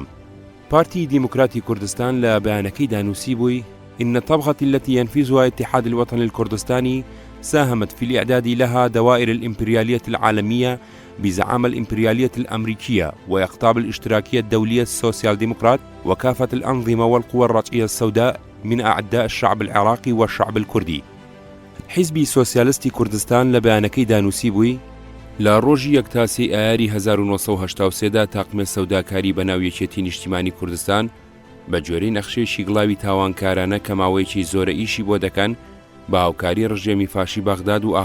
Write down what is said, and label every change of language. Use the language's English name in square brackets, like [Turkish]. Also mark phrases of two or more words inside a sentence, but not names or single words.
[Arabic] بارتي ديمقراطي كردستان [Central Kurdish] لا بيانكي دانوسي بوي: [Arabic] إن الطبقة التي ينفذها اتحاد الوطن الكردستاني ساهمت في الإعداد لها دوائر الإمبريالية العالمية بزعامة الإمبريالية الأمريكية وإقطاب الاشتراكية الدولية السوسيال ديمقراط وكافة الأنظمة والقوى الرجعية السوداء من أعداء الشعب العراقي والشعب الكردي. [Central Kurdish] حزبی سۆسیالیستی کوردستان لە بەیانەکەی دانووسی بووی: لە ڕۆژی یەکتاسی ئایاری 1983دا تاقمە سەوداکاری بە ناو یەکێتی نیشتیمانی کوردستان بە جۆرەی نەخشەیەکی گڵاوی تاوانکارانە کە ماوەیەکی زۆرە ئیشی بۆ دەکەن بە هاوکاری ڕژێمی فاشی بەغداد و